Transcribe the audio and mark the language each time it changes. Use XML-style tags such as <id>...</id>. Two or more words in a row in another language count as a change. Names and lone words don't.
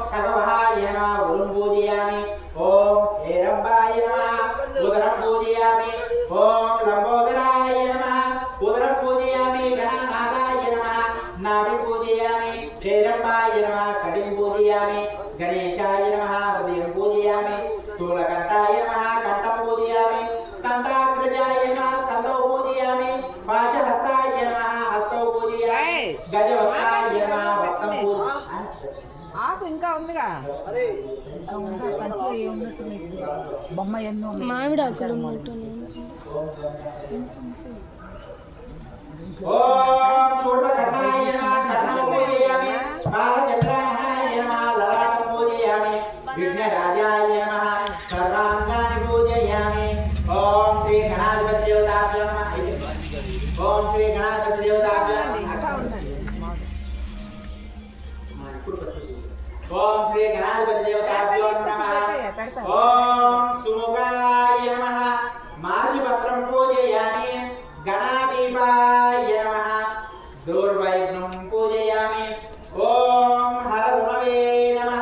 <sa>खगवहाय नमः वरुण पूजयामि ओम हेरंबाय नमः उदरं पूजयामि ओम लंबोदराय नमः उदरं पूजयामि गणानादाय नमः नाभि पूजयामि हेरंबाय नमः कटिं पूजयामि गणेशाय नमः हृदयं पूजयामि स्थूलकण्ठाय नमः कण्ठं पूजयामि स्कन्धाग्रजाय नमः स्कन्धौ पूजयामि पाशहस्ताय नमः हस्तौ पूजयामि गजवक्त्राय नमः वक्त्रं पूजयामि</sa> <te>ఆకు ఇంకా ఉందిగా ఇంకా ఉందా సంచిలో ఏమున్నట్టు మీకు బొమ్మ ఎన్నో మామిడి ఆకులు ఉన్నట్టున్నాయి</te> <sa>ఓం శూర్పకర్ణాయ నమః కర్ణం పూజయామి బాలచంద్రాయ నమః లలాటం పూజయామి విఘ్నరాజాయ నమः సర్వాంగాని పూజయామి ఓం శ్రీ గణాధిపతి దేవతాభ్యో నమః ఓం శ్రీ గణాధిపతి దేవతాభ్యో నమః ओम श्री गणाधिपति देवताभ्यो नमः ओम सुमुखाय नमः माचिपत्रं पूजयामि गणाधिपाय नमः दूर्वैघ्नं पूजयामि ओम हरधुनवे नमः</sa>